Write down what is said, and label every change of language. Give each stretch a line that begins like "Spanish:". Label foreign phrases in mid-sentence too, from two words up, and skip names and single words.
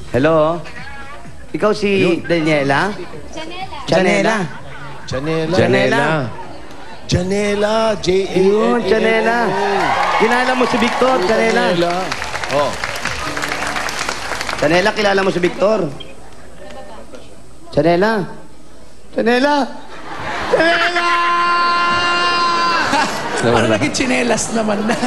Filipino: Hello? Ikaw si Daniela? Janela. Janela. Janela. Janela. J-A-N-E-L-A. Yun, Janela. Kilala mo si Victor, Janela. Oh. Janela, kilala mo si Victor? Janela. Janela. Janela! Parang naging chinelas naman na.